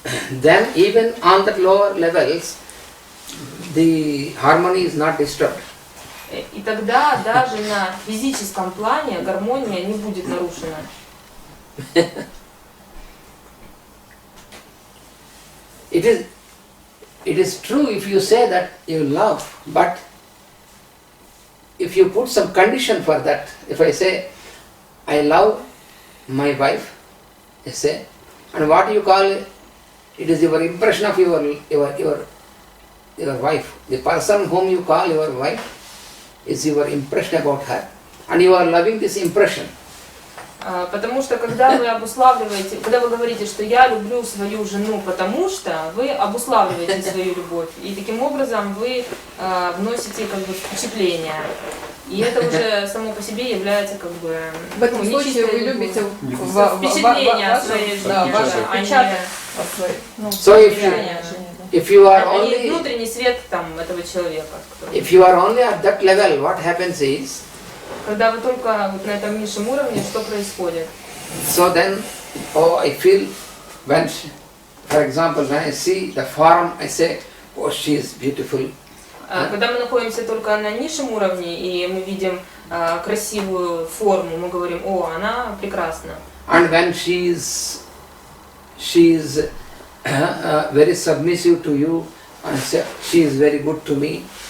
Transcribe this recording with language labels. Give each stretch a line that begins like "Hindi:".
English: Then even on the lower levels, the harmony is not disturbed.
Russian: И тогда даже на физическом плане гармония не будет нарушена.
English: It is true if you say that you love, but if you put some condition for that, if I say I love my wife, you say, and what you call it is your impression of your wife. The person whom you call your wife is your impression about her, and you are loving this impression.
Russian: Потому что когда вы обуславливаете, когда вы говорите, что я люблю свою жену, потому что вы обуславливаете свою любовь, и таким образом вы вносите как бы впечатление. И это уже само по себе является как бы в этом случае вы любите впечатление о своей жене,
English: So if you are only
Russian: внутренний свет там этого человека.
English: If you are only at that level, what happens is,
Russian: когда вы только вот на этом низшем уровне, что происходит?
English: So then, I feel when, for example, when I see the form, I say, oh, she is beautiful.
Russian: Когда мы находимся только на низшем уровне и мы видим красивую форму, мы говорим, о, она прекрасна.
English: And when she is very submissive to you, and say, she is very good to me.